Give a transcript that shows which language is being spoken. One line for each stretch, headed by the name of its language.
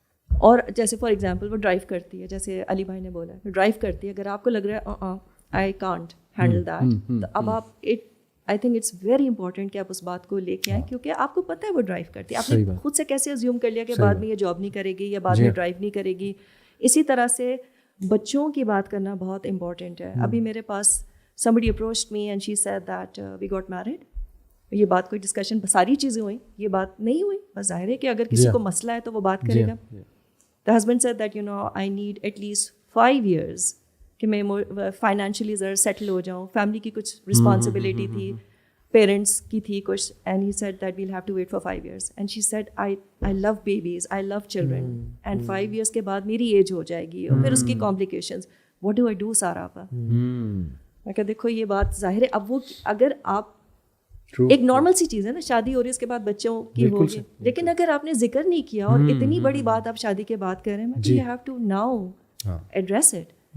Urdu: اور جیسے for example وہ ڈرائیو کرتی ہے, جیسے علی بھائی نے بولا ہے ڈرائیو کرتی ہے, اگر آپ کو لگ رہا ہے
English: I can't handle that,
Urdu: تو اب آپ
English: I think it's very important
Urdu: کہ آپ اس بات کو لے کے آئیں, کیونکہ آپ کو پتہ ہے وہ ڈرائیو کرتی ہے. آپ نے خود سے کیسے ازیوم کر لیا کہ بعد میں یہ جاب نہیں کرے گی یا بعد میں ڈرائیو نہیں کرے گی. اسی طرح سے بچوں کی بات کرنا بہت امپورٹنٹ ہے.
English: ابھی میرے پاس somebody approached me and she said that we got married.
Urdu: یہ بات کوئی ڈسکشن, ساری چیزیں ہوئیں, یہ بات نہیں ہوئی. بس ظاہر ہے کہ اگر کسی کو مسئلہ ہے تو وہ بات کرے گا.
English: The husband said that I need at least 5 years
Urdu: کہ میں فائنینشلی ذرا سیٹل ہو جاؤں, فیملی کی کچھ رسپانسبلٹی تھی, پیرنٹس کی تھی کچھ,
English: and he said that we'll have to wait for 5 years. And she said I love babies, I love children, and 5 years
Urdu: کے بعد میری ایج ہو جائے گی اور پھر اس کی
English: complications. What do I do
Urdu: سارا آپا؟ میں کہا دیکھو یہ بات ظاہر ہے, اب وہ اگر آپ ایک نارمل سی چیز ہے نا, شادی ہو رہی ہے, اس کے بعد بچوں کی ہوگی, لیکن اگر آپ نے ذکر نہیں کیا اور اتنی بڑی بات آپ شادی کے بعد کر رہے ہیں,
English: You have to now address it.